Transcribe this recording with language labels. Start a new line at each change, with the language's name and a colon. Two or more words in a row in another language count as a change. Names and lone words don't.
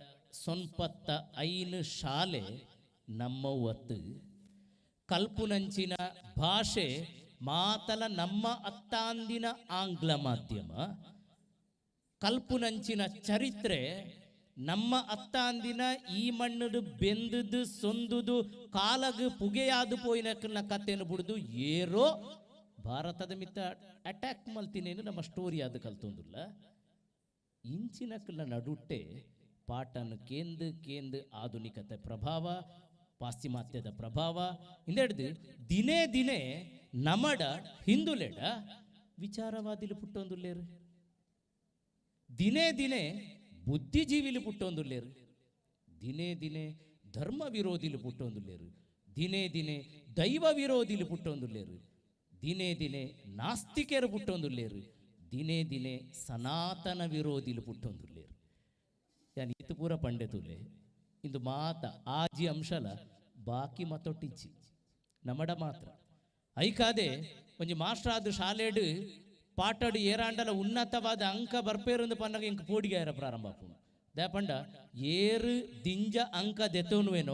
Tulu: 95 ಶಾಲೆ ನಮ್ಮ ಒತ್ತು ಕಲ್ಪುನಂಚಿನ ಭಾಷೆ ಮಾತಲ ನಮ್ಮ ಅತ್ತಾಂದಿನ ಆಂಗ್ಲ ಮಾಧ್ಯಮ ಕಲ್ಪುನಂಚಿನ ಚರಿತ್ರೆ ನಮ್ಮ ಅತ್ತಾಂದಿನ ಈ ಮಣ್ಣದು ಬೆಂದದು ಸೊಂದುದು ಕಾಲಗ ಪುಗೆಯಾದು ಪೋಯಿನ ಕಥೆಯನ್ನು ಬಿಡುದು ಏರೋ ಭಾರತದ ಮಿತ್ತ ಅಟ್ಯಾಕ್ ಮಲ್ತಿನೇನು ನಮ್ಮ ಸ್ಟೋರಿ ಅದು ಕಲ್ತೊಂದಿಲ್ಲ ಇಂಚಿನಕ್ಕಲ್ಲ ನಡುಟ್ಟೆ ಪಾಠನ ಕೇಂದು ಆಧುನಿಕತೆ ಪ್ರಭಾವ ಪಾಶ್ಚಿಮಾತ್ಯದ ಪ್ರಭಾವ ಇಂದೆಡ್ದು ದಿನೇ ದಿನೇ ನಮಡ ಹಿಂದುಲೆಡ ವಿಚಾರವಾದಿಲು ಪುಟ್ಟೊಂದುಲ್ಲೇರು ದಿನೇ ದಿನೇ ಬುದ್ಧಿಜೀವಿಲು ಪುಟ್ಟೊಂದುಲ್ಲೇರು ದಿನೇ ದಿನೇ ಧರ್ಮ ವಿರೋಧಿಲು ಪುಟ್ಟೊಂದುಲ್ಲೇರು ದಿನೇ ದಿನೇ ದೈವ ವಿರೋಧಿಲು ಪುಟ್ಟೊಂದುಲ್ಲೇರು ದಿನೇ ದಿನೇ ನಾಸ್ತಿಕರು ಪುಟ್ಟೊಂದುಲ್ಲೇರು ದಿನೇ ದಿನೇ ಸನಾತನ ವಿರೋಧಿಲು ಪುಟ್ಟೊಂದುಲ್ಲೇರು ಯಾನ್ ಇತ್ತು ಪೂರ ಪಂಡೆತುಲೆ ಇಂದು ಮಾತ ಆಜಿ ಅಂಶಲ ಬಾಕಿ ಮತ್ತೊಟ್ಟಿಚ್ಚಿ ನಮಡ ಮಾತ್ರ ಐಕಾದೆ ಒಂಜಿ ಮಾಸ್ಟರ್ ಆದ ಶಾಲೆಡು ಪಾಠಡು ಏರಾಂಡಲ ಉನ್ನತವಾದ ಅಂಕ ಬರ್ಪೇರು ಪನ್ನಗ ಇಂಕ ಪೋಡಿಗಾಯರ ಪ್ರಾರಂಭ ಆಪುಂಡು ದಯಪಂಡ ಏರು ದಿಂಜ ಅಂಕ ದೆತ್ತೋನುವೇನೋ